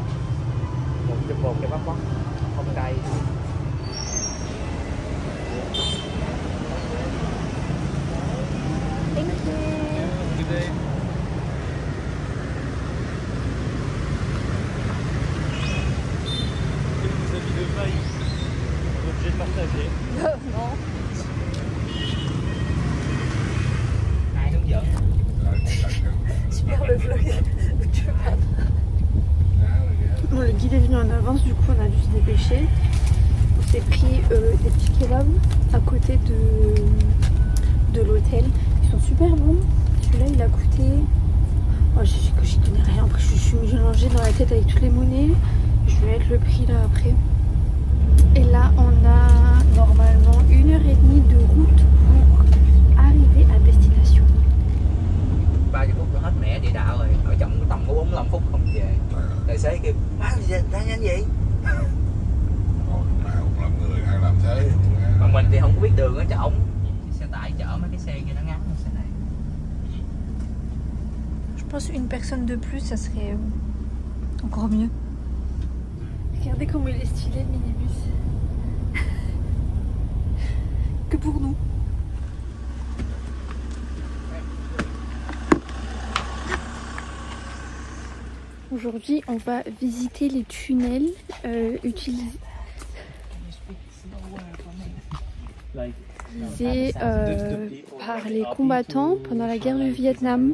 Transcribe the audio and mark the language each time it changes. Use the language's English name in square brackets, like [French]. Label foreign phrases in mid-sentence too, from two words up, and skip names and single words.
[Vietnamese] Một [English] jumbo kebab box [Vietnamese] không cay. [English] Thank you. Good day. [French] Des amis de faille, on est obligé de partager. Non. [Vietnamese] Ai hướng dẫn. [French] Super le vlog. Bon, le guide est venu en avance, du coup on a dû se dépêcher. On s'est pris des petits kebabs à côté de l'hôtel. Ils sont super bons. Celui-là il a coûté... Oh, j'y connais rien, après je suis mélangée dans la tête avec toutes les monnaies. Je vais mettre le prix là après. Et là on a normalement 1h30 de route pour arriver à destination. [Vietnamese] 30 phút là hết mẹ địa đạo rồi, ở chậm tầm có 45 phút không về. Tài xế kêu, ra nhanh vậy? Mà không làm người hay làm thế. Mà mình thì không có biết đường ở trỏng. Xe tải chở mấy cái xe kia nó ngắn hơn xe này. [French] Je pense une personne de plus, ça serait encore mieux. Regardez comment il est stylé le minibus. Que pour nous. Aujourd'hui, on va visiter les tunnels utilisés par les combattants pendant la guerre du Vietnam.